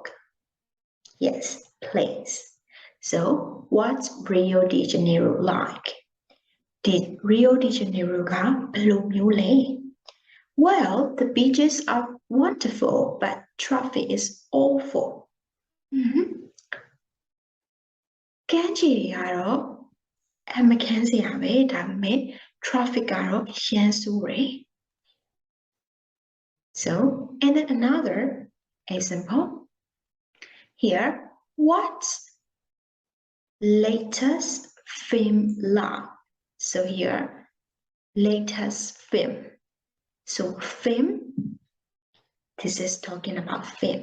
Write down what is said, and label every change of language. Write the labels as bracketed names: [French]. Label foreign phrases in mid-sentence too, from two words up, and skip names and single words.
[English] Yes, place. So what's Rio de Janeiro like? Did Rio de Janeiro ga belo Well, the beaches are wonderful, but traffic is awful. [Burmese] ကမ်းခြေတွေကတော့မခန်းစရာပဲဒါပေမဲ့ traffic ကတော့ရမ်းဆိုးတယ် [English] So, and then another example. Here, what's latest film like? So here, latest film. So film, this is talking about film.